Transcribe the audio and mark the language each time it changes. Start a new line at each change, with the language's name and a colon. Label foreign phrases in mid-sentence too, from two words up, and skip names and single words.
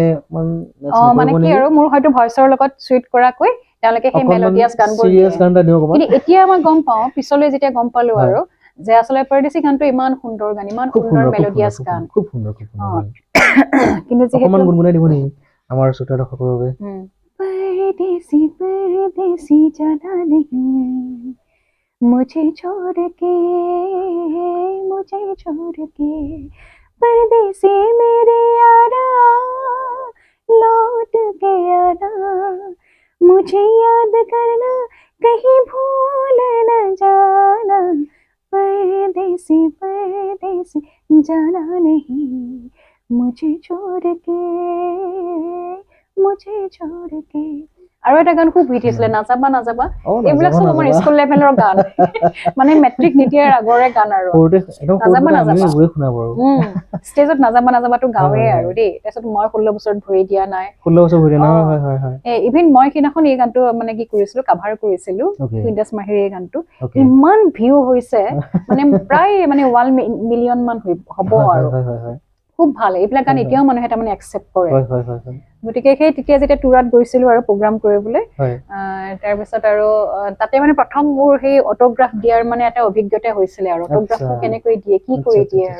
Assamese: মানে কি আৰু মোৰ হয়তো ভইচৰ লগত সুইট কৰাকৈ তেওঁলোকে সেই মেলোডিয়াছ গানবোৰ কিন্তু এতিয়া মই গম পাওঁ পিছলৈ যেতিয়া গম পালো আৰু যে আসলে পৰদেশী গানটো ইমান সুন্দৰ গান ইমান সুন্দৰ মেলোডিয়াছ গান খুব সুন্দৰ কিন্তু অকমান গুনগুনাই দিব নেকি আমাৰ শ্ৰোতা দৰ্শকৰ বাবে
Hindi: परदेसी जाना नहीं मुझे छोड़ के परदेसी मेरे यारा लौट के आना मुझे याद करना कहीं भूल न जाना परदेसी जाना नहीं मुझे छोड़ के
Assamese: আৰু এটা গান খুব হিট হৈছিলে নাযাবা নাযাবা এইবিলাক চব আমাৰ
English: school level
Assamese: গান মানে মেট্ৰিক নিদিয়াৰ আগৰে গান আৰু নাযাবা নাযাবা ষ্টেজত নাযাবা নাযাবাটো গাওৱে আৰু দেই তাৰপিছত মই 16 বছৰত ভৰি দিয়া নাই ইভিন মই সিদিনাখন এই গানটো মানে কি কৰিছিলো কাভাৰ কৰিছিলো কুইন্টাছ মাহিৰ এই গানটো ইমান ভিউ হৈছে মানে প্ৰায় মানে 1 মিলিয়ন মান হ'ব আৰু খুব ভাল এইবিলাক গান এতিয়াও মানুহে তাৰমানে একচেপ্ট কৰে গতিকে সেই তেতিয়া যেতিয়া টুৰত গৈছিলো আৰু প্ৰগ্ৰাম কৰিবলৈ তাৰপিছত আৰু তাতে মানে প্ৰথম মোৰ সেই অটোগ্ৰাফ দিয়াৰ মানে এটা অভিজ্ঞতা হৈছিল আৰু অটোগ্ৰাফটো কেনেকৈ দিয়ে কি কৰি দিয়ে আৰু